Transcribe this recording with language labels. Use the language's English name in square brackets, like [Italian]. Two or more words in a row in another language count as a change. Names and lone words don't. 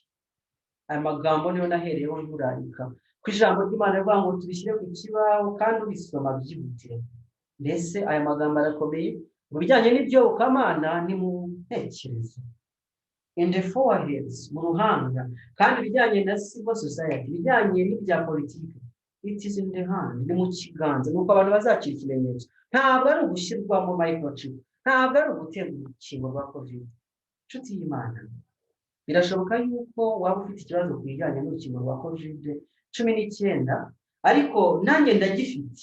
[Kinyarwanda] Aya magambo niyo nahereyeho nturarika ku ijambo ry'Imana rivuga ngo tubishyire ku kibaho kandi ubisoma byihutire. Mbese aya magambo arakomeye mu bijyanye n'ibyobokamana ni mu ntekerezo, [English] in the foreheads, [Kinyarwanda] mu ruhanga, kandi ibijyanye na [English] civil society, [Kinyarwanda] ibijyanye n'ibya politiki, [English] it is in the hand, [Kinyarwanda] ni mu kiganza, nuko abantu bazacira ikimenyetso. Ntabwo ari ugushyirwamo microchip, ntabwo ari ugutera urukingo rwa covid. Inshuti y'Imana, birashoboka yuko waba ufite ikibazo ku bijyanye n'urukingo rwa covid-19, ariko nanjye ndagifite.